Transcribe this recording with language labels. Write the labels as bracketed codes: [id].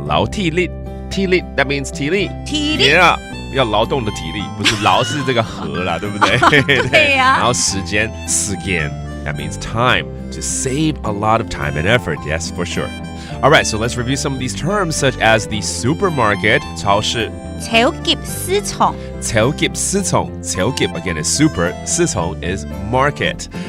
[en] 體力 that means 體力。 [zh] Yeah, 要勞動的體力，不是勞是這個和啦，對不對？對呀。然後時間 [en] that means time. To save a lot of time and effort. Yes, for sure. All right, so let's review some of these terms such as the supermarket, 超市。 [zh] 超級市場。 [en] 超級again is super, 市場 is market.